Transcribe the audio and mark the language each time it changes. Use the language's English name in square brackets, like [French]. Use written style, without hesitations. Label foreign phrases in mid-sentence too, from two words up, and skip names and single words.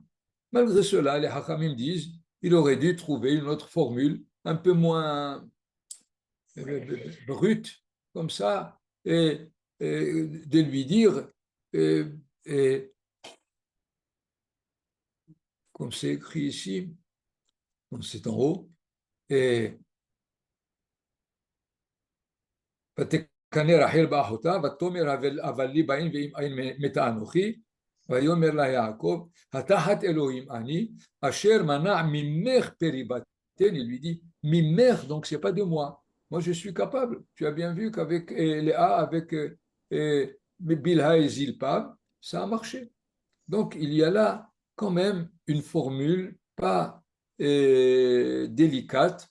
[French] Malgré cela, les Hachamim disent il aurait dû trouver une autre formule un peu moins brute, comme ça, et de lui dire, et, comme c'est écrit ici, c'est en haut, et [Hebrew] ותקנא רחל באחותה, ותאמר אבל לי באים ואם אין מתה אנוכי, ויאמר לה יעקב, התחת אלוהים אני, אשר מנע ממך פרי בתן, [French] il lui dit, mimech, donc c'est pas de moi. Moi, je suis capable. Tu as bien vu qu'avec Léa, avec Bilha et Zilpa, ça a marché. Donc, il y a là quand même une formule pas délicate.